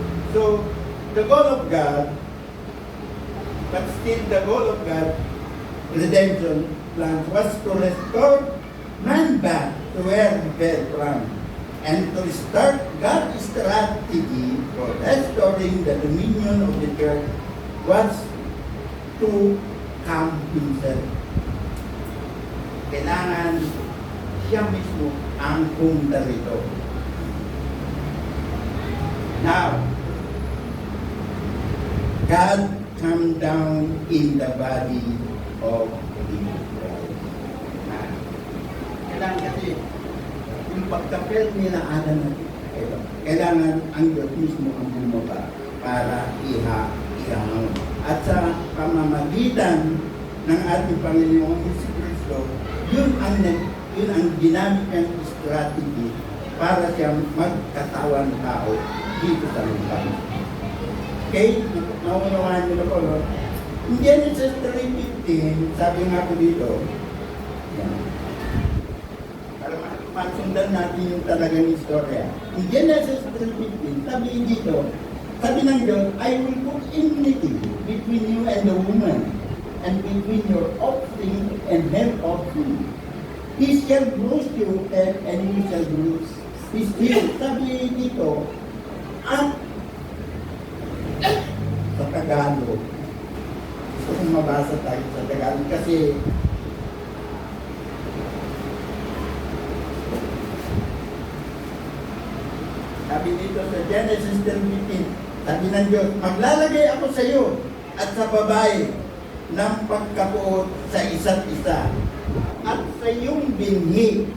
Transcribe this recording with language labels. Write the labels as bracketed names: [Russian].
[English] So, the goal of God, but still the goal of God, redemption plan was to restore man back to where he fell from, and to start God's strategy for restoring the dominion of the church was to come himself. [Filipino] Kailangan siya mismo ang pumunta rito. [English] Now, God come down in the body of Jesus Christ. [Filipino] Kailangan kasi yung pagkapel nila Adam at Eva, kailangan ang Diyos mismo ang bumaba para ihangon. At sa pamamagitan ng ating Panginoong Jesucristo, yun ang ginamit niyang strategy para siyang magkatawan tao dito sa lupa. Okay? Naunawaan niyo ko, no? In Genesis 3:15, sabi nga po dito, yan. Para masundan natin yung talagang istorya. [English] In Genesis 3:15, [Filipino] sabi dito, sabi ng Diyos, [English] I will put enmity between you and the woman, and between your offspring and her offspring. He shall bruise your head, and you shall bruise his heel. [Filipino] Sabi dito, at sa Tagalog, gusto kong mabasa tayo sa Tagalog kasi sabi dito sa Genesis 3:15, sabi ng Diyos, maglalagay ako sa iyo at sa babae ng pagkapuot sa isa't isa at sa iyong binhi.